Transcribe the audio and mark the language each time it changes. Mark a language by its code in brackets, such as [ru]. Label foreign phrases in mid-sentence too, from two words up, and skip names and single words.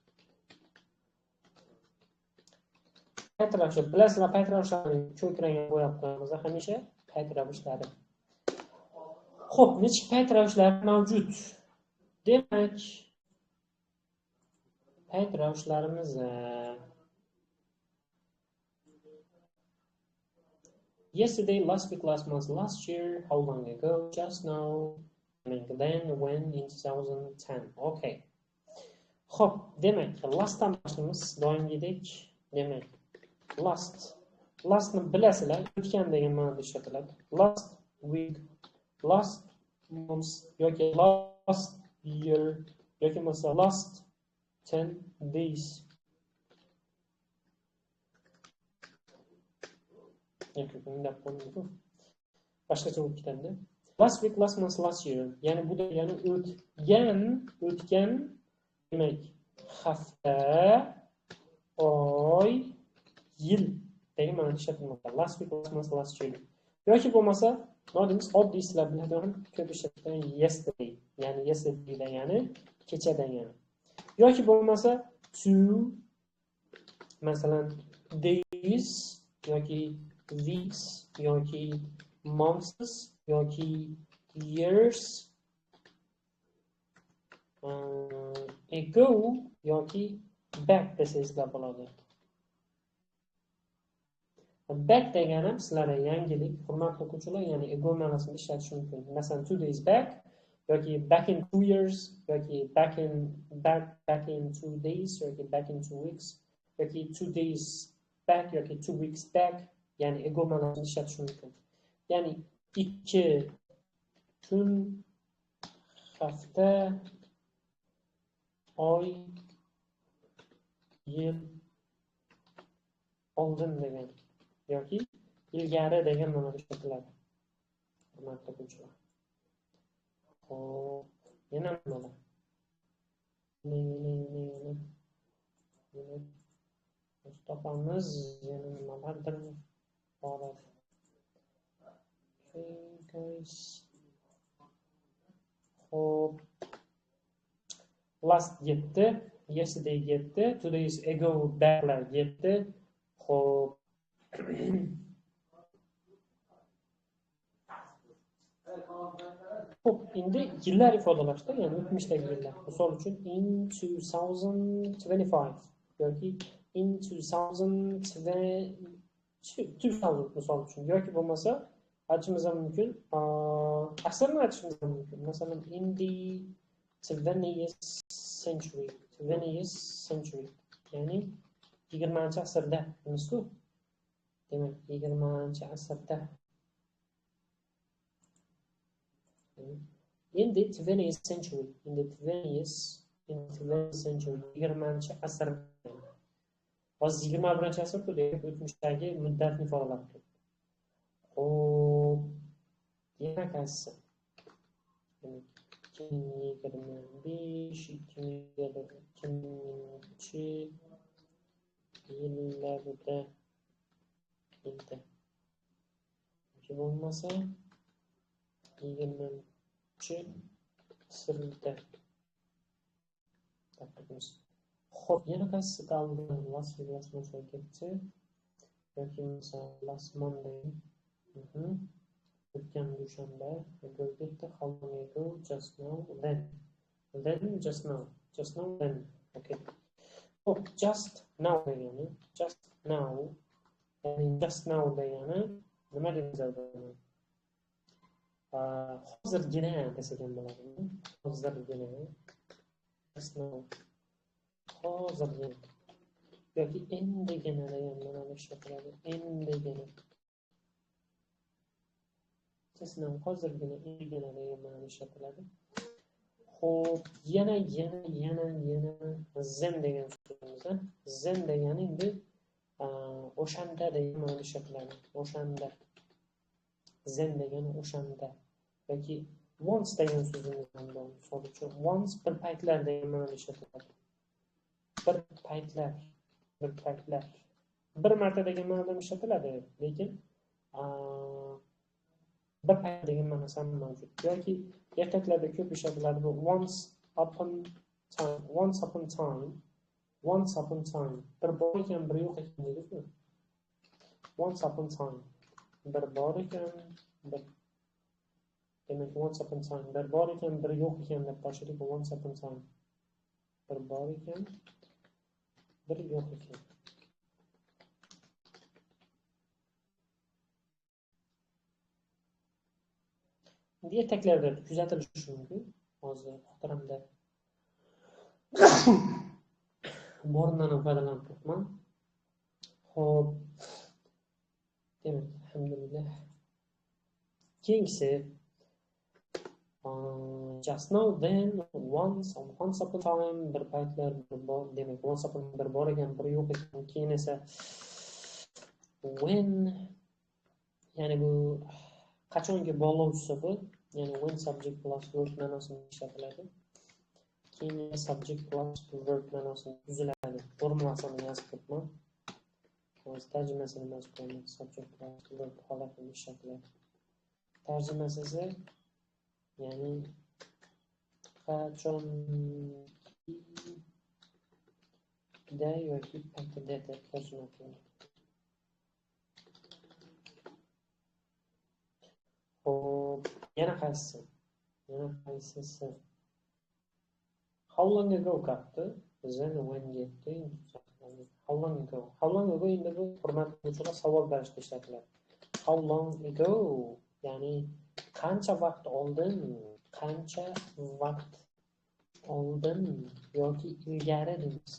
[uz] Payt ravushlari, bilasizlar, payt ravushlari ko'krangan bo'yab qo'yamiz hamisha payt ravushlari. Xo'p, nechta payt ravushlari mavjud? Demak, payt ravishlarimiz [en] yesterday, last week, last month, last year, how long ago, just now, then, when, in 2010. [uz] Okay. Xo'p, demak, lastdan boshlaymiz. Doimgidek, demak, lastni bilasizlar, o'tgan degan ma'noda ishlatiladi. [en] Last week, last month yoki last year [uz] yoki bo'lmasa [en] last 10 days. [uz] Boshqacha bo'lib ketadi. [en] Last week, last month, last year. [uz] Ya'ni bu degani o'tgan demak, hafta, oy, yil degan ma'noda ishlatilmoqda. [en] Last week, last month, last year. [uz] Yoki bo'lmasa, nodimiz oddiy sizlar biladigan ko'p ishlatilgan yesterday, ya'ni yesterday degani kecha degani. Yoki bo'lmasa to, masalan days yoki weeks yoki months yoki years, ago yoki back desangizlar bo'ladi. Back degani sizlarga yangilik, hurmatli o'quvchilar, ya'ni ago ma'nosini ishlatish mumkin. [en] Masalan 2 days back yoki back in 2 years yoki back in 2 days yoki back in 2 weeks yoki 2 days back yoki 2 weeks back, [uz] ya'ni ago ma'nosini ishlatish mumkin. Ya'ni 2 kun, hafta, oy, yil oldin degan yoki ilgari degan ma'noda ishlatiladi. Hurmatli o'quvchilar. Xo'p, yana nima? Topamiz, yana nimalardir bor. [en] Okay, guys. Hop. [uz] Last getdi. Yesterday getdi. 2 days ago backlar getdi. Hop. Hop, endi yillar ifodalashda, ya'ni o'tmishdagi yillar. Misol uchun in 2025 yoki in 2000 misol uchun, yoki bo'lmasa aytishimiz ham mumkin, asrni aytishimiz ham mumkin. Masalan, [en] in the 20th century, 20th century, [uz] ya'ni 20-asrda deymizku. Demak, 20-asrda. In the 20th century, in the 20th century, 20-asr. Hozir 21-asr demak o'tmishdagi muddatni ifodalab turibdi. Xo'p, yana qaysi? 2025, 2000-yillarda keldi. Yoki bo'lmasa 20-asrda. Xo'p, yana qaysi qoldi? [en] Last month [uz] ketdi. Yoki misol [en] last Monday. [uz] O'tgan dushanba ago ketdi. [en] How long ago? Just now, then. Then, just now. Just now, then. Okay. [uz] Xo'p, [en] just now [uz] degani, [en] just now. [uz] Ya'ni [en] just now [uz] degani nima deb yozadi? Hozirgina desak ham bo'ladi. Hozirgina. [en] Just now. [uz] Hozirgina. Yoki endigina degan ma'noda ishlatiladi. Endigina. [en] Just now, [uz] hozirgina, endigina degan ma'noda ishlatiladi. Xo'p, yana zen degan so'zimiz. Zen degani endi o'shanda degan ma'noda ishlatiladi. O'shanda. Zen degani o'shanda. Yoki once degan so'zimiz ham bor. Misol uchun once bir paytlar degan ma'noda ishlatiladi. Bir paytlar. Bir marta degan ma'noda ishlatiladi, lekin bir payt degan ma'nosi ham mavjud. Yoki ertaklarda ko'p ishlatiladi bu [en] once upon time. [uz] Bir bor ekan, bir yo'q ekan deydikmi? [en] Once upon time. [uz] Bir bor ekan, bir. Demak, [en] once upon time. [uz] Bir bor ekan, bir yo'q ekan deb boshladik. [en] Once upon time. [uz] Bir bor ekan, bir yo'q ekan. Ertaklarda kuzatilishi mumkin. Hozir xotiramda borundan foydalanib turibman. Xo'p. Demak, alhamdulillah. [en] Keyingisi just now, then, once upon a time, [uz] bir paytlar, bir bor, demak, [en] once upon [uz] bir bor ekan, bir yo'q ekan. Keyin esa when, ya'ni bu qachongi bog'lovchisi bu, ya'ni when [en] subject plus verb [uz] ma'nosini ishlatiladi. Keyin [en] subject plus verb [uz] ma'nosini tuziladi. Formulasini yozib turibman. Hozir tarjimasini yozib qo'yaman. [en] Subject plus verb [uz] holatini ishlatiladi. Tarjimasi esa ya'ni qachonda yoki paytida deb tarjima qilinadi. Hop, yana qaysisi? [en] How long ago [uz] qapti? [en] Then when getdi? How long ago? How long ago [uz] endi bu hurmatli uchun savol berishda ishlatiladi. [en] How long ago? [uz] Ya'ni qancha vaqt oldin? Qancha vaqt oldin yoki ilgari deymiz.